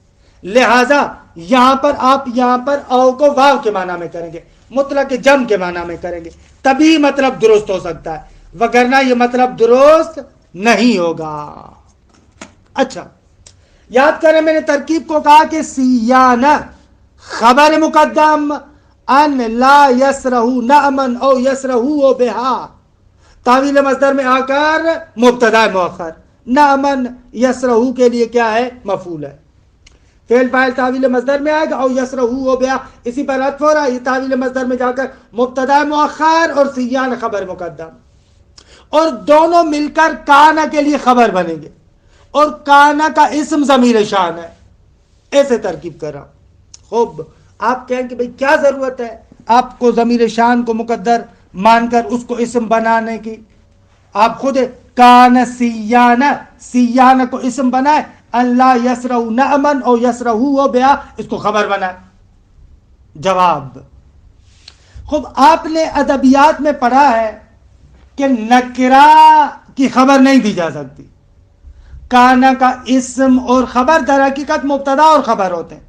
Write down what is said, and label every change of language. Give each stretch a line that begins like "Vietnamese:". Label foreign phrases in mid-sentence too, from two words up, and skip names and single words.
Urdu: لہذا یہاں پر آپ یہاں پر او کو واو کے معنی میں کریں گے, مطلق جم کے معنی میں کریں گے, تبھی مطلب درست ہو سکتا ہے, وگرنہ یہ مطلب درست نہیں ہوگا. اچھا یاد کریں میں نے ترکیب کو کہا کہ سیانہ خبر مقدم
Arabic: ان لا یسرہو نعمن او یسرہو بہا،
Urdu: تعویل مصدر میں آ کر مبتدا مؤخر،
Arabic: نعمن یسرہو
Urdu: کے لیے کیا ہے؟ مفعول ہے، فعل فاعل تعویل مصدر میں آئے گا،
Arabic: او یسرہو بہا
Urdu: اسی پر عطف ہو رہا ہے، یہ تعویل مصدر میں جا کر مبتدا مؤخر اور سیان خبر مقدم، اور دونوں مل کر کانا کے لیے خبر بنیں گے، اور کانا کا اسم ضمیر شان ہے، ایسے ترکیب کر رہا ہوں۔ خوب آپ کہیں کہ بھئی کیا ضرورت ہے آپ کو ضمیر شان کو مقدر مان کر اس کو اسم بنانے کی؟ آپ خود
Arabic: کان سیانہ،
Urdu: سیانہ کو اسم بنائے،
Arabic: اللہ یسرہو نعمن او یسرہو بہا
Urdu: اس کو خبر بنائے۔ جواب، خوب آپ نے ادبیات میں پڑھا ہے کہ نکرہ کی خبر نہیں دی جا سکتی، کانا کا اسم اور خبر در حقیقت مبتدا اور خبر ہوتے ہیں۔